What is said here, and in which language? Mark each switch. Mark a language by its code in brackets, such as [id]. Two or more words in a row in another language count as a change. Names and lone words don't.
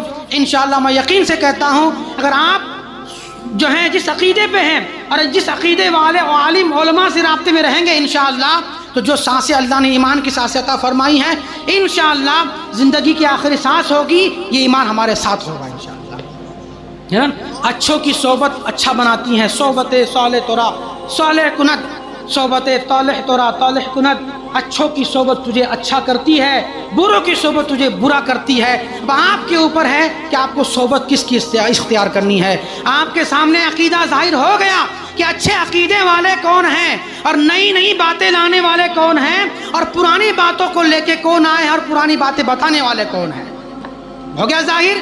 [ur] انشاءاللہ میں یقین سے کہتا ہوں اگر آپ جو ہیں جس عقیدے پہ ہیں اور جس عقیدے والے عالم علماء سے رابطے میں رہیں گے انشاءاللہ، تو جو سانسیں اللہ نے ایمان کی سانسیں عطا فرمائی ہیں انشاءاللہ زندگی کی آخری سانس ہوگی یہ ایمان ہمارے ساتھ ہوگا انشاءاللہ۔ اچھوں کی صحبت اچھا بناتی ہیں، [fa] صحبت صالح تورا صالح کند، صحبت طالح تورا طالح کند۔ [ur] اچھوں کی صحبت تجھے اچھا کرتی ہے، بروں کی صحبت تجھے برا کرتی ہے۔ اب آپ کے اوپر ہے کہ آپ کو صحبت کس کی اختیار کرنی ہے۔ آپ کے سامنے عقیدہ ظاہر ہو گیا کہ اچھے عقیدے والے کون ہیں اور نئی نئی باتیں لانے والے کون ہیں، اور پرانی باتوں کو لے کے کون آئے اور پرانی باتیں بتانے والے کون ہیں، ہو گیا ظاہر۔